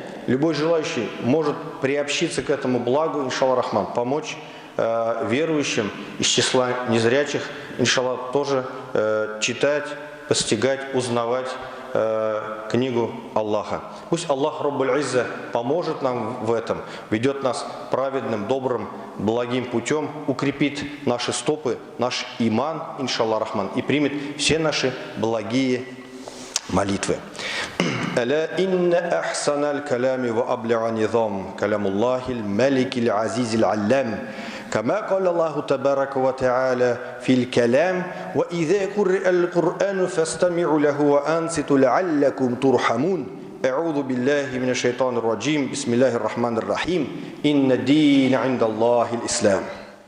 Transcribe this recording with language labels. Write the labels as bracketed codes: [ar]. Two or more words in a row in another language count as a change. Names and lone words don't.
[ru] Любой желающий может приобщиться к этому благу, [ar] إن شاء الله رحمن, [ru] помочь верующим из числа незрячих, иншаллах, тоже читать, постигать, узнавать книгу Аллаха. Пусть Аллах [ar] رب العزة [ru] поможет нам в этом, ведет нас праведным, добрым, благим путем, укрепит наши стопы, наш иман, [ar] إن شاء الله رحمن, [ru] и примет все наши благие молитвы. [ar] ألا إن أحسن الكلام وأبلغ النظام كلام الله الملك العزيز العلام كما قال الله تبارك وتعالى في الكلام وإذا قرئ القرآن فاستمعوا له وأنصتوا لعلكم ترحمون أعوذ بالله من الشيطان الرجيم بسم الله الرحمن الرحيم إن الدين عند الله الإسلام.